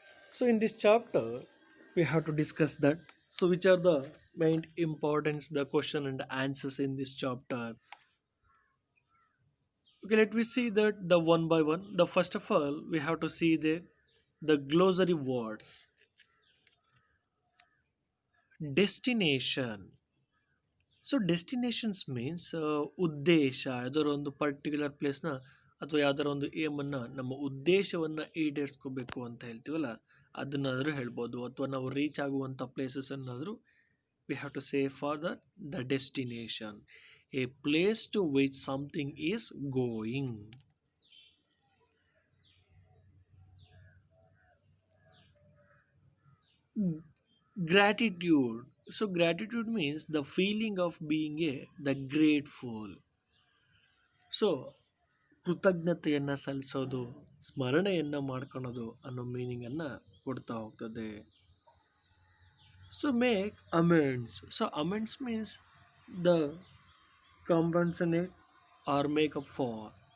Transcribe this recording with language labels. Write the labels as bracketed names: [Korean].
[English] So in this chapter, we have to discuss that. So which are the main importance, the question and answers in this chapter? Okay, let me see that the one by one. The first of all, we have to see the glossary words. Destination. [Kannada] So destinations means ಉದ್ದೇಶ ಯಾವ್ದಾರ ಒಂದು particular ಪ್ಲೇಸ್ನ ಅಥವಾ ಯಾವ್ದಾರ ಒಂದು ಏಮನ್ನು ನಮ್ಮ ಉದ್ದೇಶವನ್ನು ಈಡೇರಿಸ್ಕೋಬೇಕು ಅಂತ ಹೇಳ್ತೀವಲ್ಲ ಅದನ್ನಾದರೂ ಹೇಳ್ಬೋದು ಅಥವಾ ನಾವು ರೀಚ್ ಆಗುವಂಥ places ಅನ್ನಾದರೂ [English] We have to say for the destination a place to which something is going. Gratitude. So gratitude means the feeling of being the grateful. [Kannada] So ಕೃತಜ್ಞತೆಯನ್ನು ಸಲ್ಲಿಸೋದು, ಸ್ಮರಣೆಯನ್ನು ಮಾಡ್ಕೊಳೋದು ಅನ್ನೋ ಮೀನಿಂಗನ್ನು ಕೊಡ್ತಾ ಹೋಗ್ತದೆ. [English] So make amends. So amends means the compensate or make up for.